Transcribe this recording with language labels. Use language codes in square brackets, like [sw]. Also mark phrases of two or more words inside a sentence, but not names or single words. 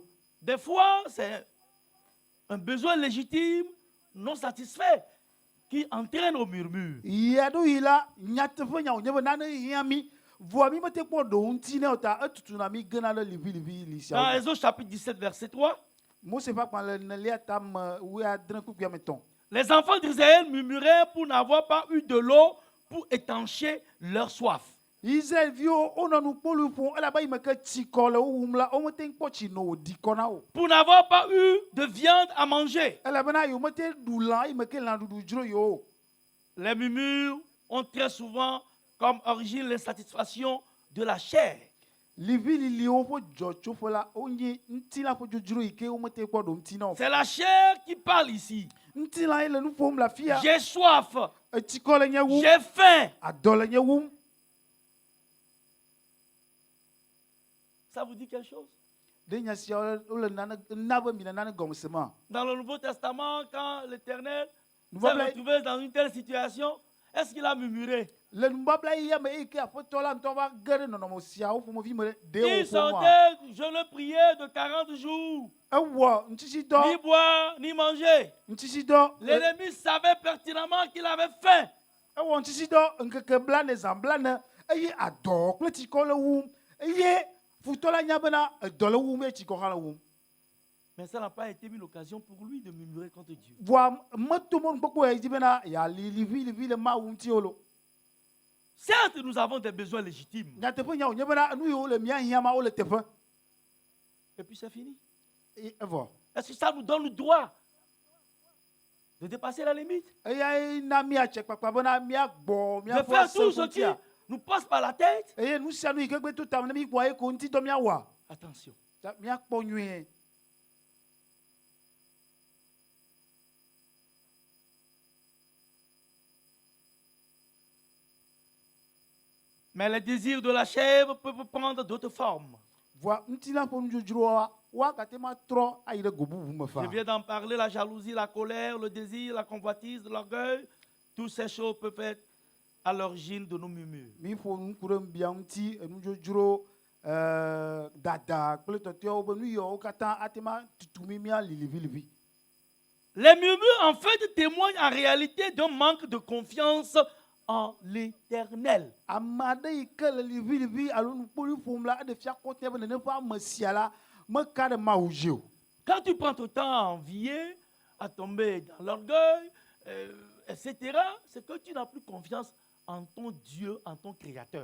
[fr] Des fois, c'est un besoin légitime, non satisfait, qui entraîne au murmure. [ee] Yaɖo yi la nyateƒe nya wònye be nane hiã mi vɔa mi mete kpɔ ɖewo ŋuti ne o ta etutuna mi gena ɖe liʋĩliʋĩ li [fr] Dans [ee] siawo. [fr] Exode chapitre 17, verset 3, [ee] Mose ƒe agbalẽ nelia tame 17:3. [fr] les enfants d'Israël murmuraient pour n'avoir pas eu de l'eau pour étancher leur soif. [ee] Israelviwo wonɔ nukpolu ƒom elabe yi me ke tsikɔ le wo wum la womete ŋu kpɔ tsi no wòdi kɔ na wo. [fr] Pour n'avoir pas eu de viande à manger. [ee] Elabena yewo mete ɖu lã yi me ke lãɖuɖu dzro yewo. [fr] Les murmures ont très souvent comme origine l'insatisfaction de la chair. [ee] Liʋĩliliwo ƒe dzɔtsoƒe la wonye ŋutilã ƒe dzodzro yi ke womete kpɔ ɖo ŋuti na wo. [fr] C'est la chair qui parle ici. [ee] Ŋutilã ye le nu ƒom le afi ya. [fr] J'ai soif, [ee] Etsikɔ le nye wum. [fr] j'ai faim. [ee] Adɔ le nye wum. [fr] Ça vous dit quelque chose? [ee] Ɖe nya siawo wole nane na be mi le nane gɔme se ma. [fr] Dans le Nouveau Testament, quand l'Éternel Nous s'est voilà- retrouvé dans une telle situation, est-ce qu'il a murmuré? [ee] Le nubabla yi ya me eyi ke aƒetɔ la ŋutɔ va ge ɖe nɔnɔme siawo ƒomevi me [fr] Il [ee] ɖe wo ƒoma. [fr] sortait, je le priais de 40 jours, [ee] Ewɔ ni ŋutitsidɔ [fr] boire, ni manger. [ee] ŋutitsidɔ [fr] L'ennemi savait pertinemment qu'il avait faim. [ee] ewɔ ŋutitsidɔ ŋkeke blane zã blane eye adɔ kple tsikɔ le wum eye futɔ la nya bena edɔ le wum eye tsikɔ hã le wum. [fr] Mais ça n'a pas été une occasion pour lui de murmurer contre Dieu. [ee] Vɔa meto mɔnukpɔkpɔ ya dzi bena yeali liʋĩliʋĩ le Mawu ŋuti wo lo. [fr] Certes, nous avons des besoins légitimes. [ee] Nyateƒe nya wònye bena nu yiwo le mía hiã ma wo le teƒe. [fr] Et puis c'est fini. [ee] Evɔ [fr] Est-ce que ça nous donne le droit de dépasser la limite? [ee] eyae na míatse kpakpa bena míagbɔ [fr] De [ee] míaƒe [fr] faire tout ce qui [ee] seƒotia. [fr] nous passe par la tête? [ee] Eye nu sia nu yi ke gbe to tame ne mi kpɔa ye ko ŋutidɔ míawɔa. [fr] Attention. [ee] Ta míakpɔ nyuie. [fr] Mais les désirs de la chair peuvent prendre d'autres formes. [ee] Vɔa ŋutilã ƒe nudzodzroa woagate ma trɔ ayi ɖe go bubu me fa. [fr] Je viens d'en parler, la jalousie, la colère, le désir, la convoitise, l'orgueil. Toutes ces choses peuvent être à l'origine de nos murmures. [ee] Mi ƒo nuku ɖe bia ŋuti enudzodzro dada kple tɔtɔewo be nu yiwo katã ate ma tutu mi mía liʋĩliʋĩ. [fr] Les murmures, en fait, témoignent en réalité d'un manque de confiance en l'Éternel. [ee] Ame aɖe yi ke le liʋĩliʋĩ alo nukpoli ƒom la eɖe fia kɔtɛ be nene ƒe ame sia la meka ɖe Mawu dzi o. [fr] Quand tu prends ton temps à envier, à tomber dans l'orgueil, etc., c'est que tu n'as plus confiance en ton Dieu, en ton Créateur.